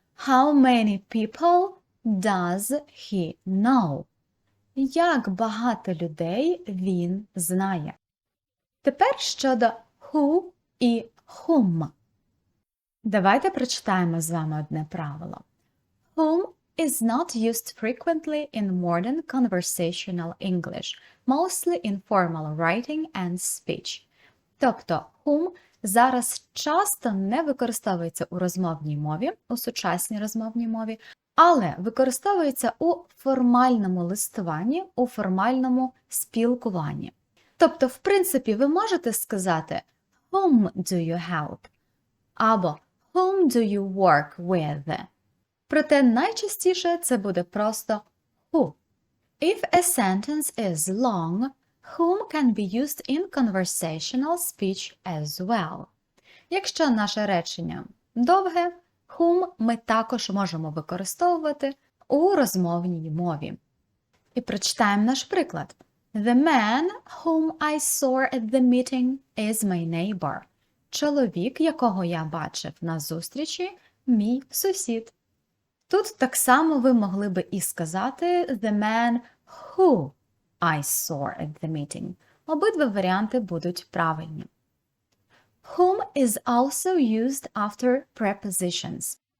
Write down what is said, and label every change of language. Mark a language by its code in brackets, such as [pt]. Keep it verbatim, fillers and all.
[en] How many people does he know? [uk] Як багато людей він знає? Тепер щодо who і whom. Давайте прочитаємо з вами одне правило. [en] Whom is not used frequently in modern conversational English, mostly in formal writing and speech. [uk] Тобто whom зараз часто не використовується у розмовній мові, у сучасній розмовній мові, але використовується у формальному листуванні, у формальному спілкуванні. Тобто, в принципі, ви можете сказати [en] Whom do you help? [uk] Або [en] Whom do you work with? [uk] Проте найчастіше це буде просто who. [en] If a sentence is long, whom can be used in conversational speech as well. [uk] Якщо наше речення довге, whom ми також можемо використовувати у розмовній мові. І прочитаємо наш приклад. [en] The man whom I saw at the meeting is my neighbor. [uk] Чоловік, якого я бачив на зустрічі, мій сусід. Тут так само ви могли би і сказати [en] The man who I saw at the meeting. [uk] Обидва варіанти будуть правильні. [en] Whom is also used after prepositions.